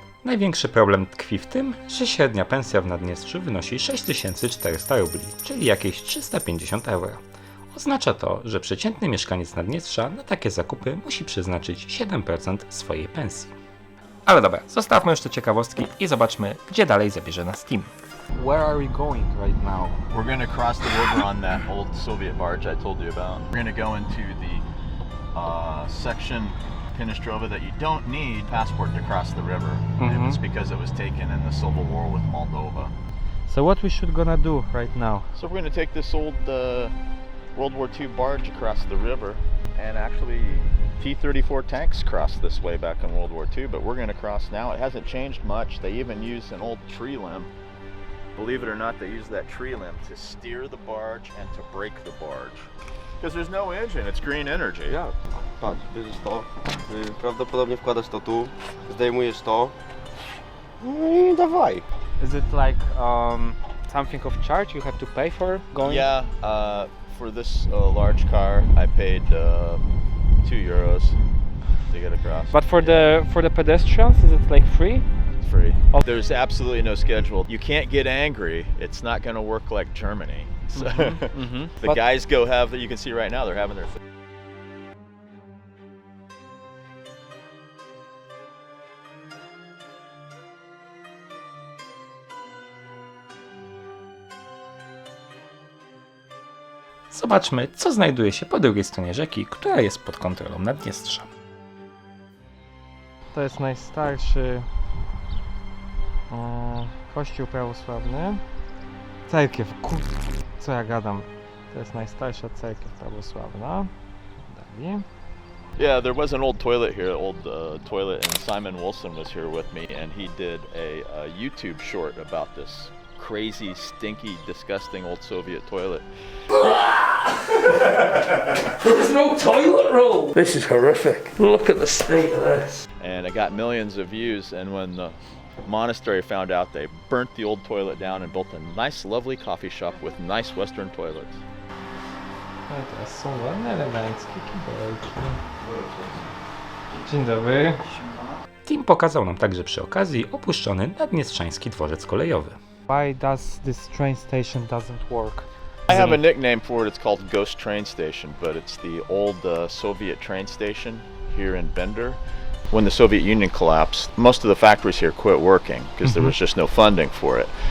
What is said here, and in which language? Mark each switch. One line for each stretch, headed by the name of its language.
Polish: Największy problem tkwi w tym, że średnia pensja w Naddniestrzu wynosi 6400 rubli, czyli jakieś 350 euro. Oznacza to, że przeciętny mieszkaniec Naddniestrza na takie zakupy musi przeznaczyć 7% swojej pensji. Ale dobra, zostawmy już te ciekawostki i zobaczmy, gdzie dalej zabierze nas Tim.
English: Where are we going right now? We're going to cross the river on that old Soviet barge I told you about. We're going to go into the section Tiraspol that you don't need a passport to cross the river. It was because it was taken in the civil war with Moldova. So what we should gonna do right now? So we're going to take this old World War II barge across the river, and actually T-34 tanks crossed this way back in World War II, but we're going to cross now. It hasn't changed much. They even use an old tree limb. Believe it or not, they use that tree limb to steer the barge and to brake the barge. Because there's no engine, it's green energy.
Polish: Ja, tak, bierzesz to, prawdopodobnie wkładasz to tu, zdejmujesz to, no i dawaj.
English: Is it like something of charge you have to pay for going? Yeah, for this large car, I paid €2 to get across. But for the pedestrians, is it like free? It's free. There's absolutely no schedule. You can't get angry. It's not going to work like Germany. So the guys you can see right now, they're having their
Polish: Zobaczmy, co znajduje się po drugiej stronie rzeki, która jest pod kontrolą Naddniestrza. To jest najstarszy kościół prawosławny. Cerkiew, co ja gadam. To jest najstarsza cerkiew prawosławna. Dalej.
English: Yeah, there was an old toilet here, toilet, and Simon Wilson was here with me, and he did a YouTube short about this crazy, stinky, disgusting old Soviet toilet. There's no toilet roll! This is horrific. Look at the state of this. And it got millions of views, and when the monastery found out, they burnt the old toilet down and built a nice, lovely coffee shop with nice Western toilets.
Polish: No i teraz są ładne, eleganckie kibelki. Dzień dobry. Tim pokazał nam także przy okazji opuszczony naddniestrzański dworzec kolejowy.
English: Why does this train station doesn't work? I have a nickname for it. It's called Ghost Train Station, but it's the old Soviet train station here in Bender. When the Soviet Union collapsed, most of the factories here quit working because there was just no funding for it.